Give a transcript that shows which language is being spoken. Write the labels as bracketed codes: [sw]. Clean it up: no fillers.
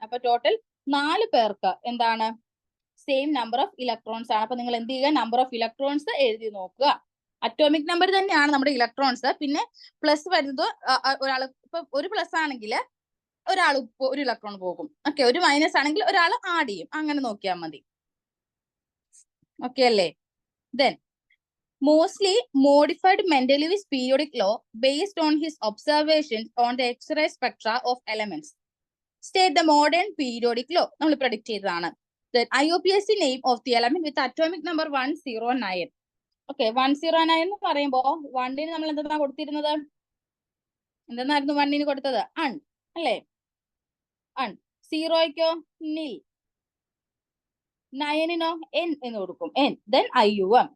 [ml] അപ്പൊ ടോട്ടൽ 4 പേർക്ക് എന്താണ്, സെയിം നമ്പർ ഓഫ് ഇലക്ട്രോൺസ് ആണ്. അപ്പൊ നിങ്ങൾ എന്ത് ചെയ്യുക, നമ്പർ ഓഫ് ഇലക്ട്രോൺസ് എഴുതി നോക്കുക. അറ്റോമിക് നമ്പർ തന്നെയാണ് നമ്മുടെ ഇലക്ട്രോൺസ്. പിന്നെ പ്ലസ് വരുന്നത് ഒരാൾ, ഇപ്പൊ ഒരു പ്ലസ് ആണെങ്കിൽ ഒരാൾ ഒരു ഇലക്ട്രോൺ പോകും. ഓക്കെ, ഒരു മൈനസ് ആണെങ്കിൽ ഒരാൾ ആഡ് ചെയ്യും. അങ്ങനെ നോക്കിയാൽ മതി. ഓക്കെ അല്ലേ. [en] Then Mosley modified Mendeleev's periodic law based on his observations on the X-ray spectra of elements. State the modern periodic law. [ml] നമ്മൾ predict ചെയ്തതാണ്. [en] The IUPAC name of the element with atomic number 109. [ml] Okay, 109 എന്ന് പറയുമ്പോൾ 1ന് നമ്മൾ എന്താ കൊടുത്തിരുന്നത്, എന്തെന്നായിരുന്നു 1ന് കൊടുത്തത്, അൺ അല്ലേ, അൺ. 0ക്കോ നിൽ, 9നോ എൻ എന്ന് കൊടുക്കും, എൻ. Then IUM.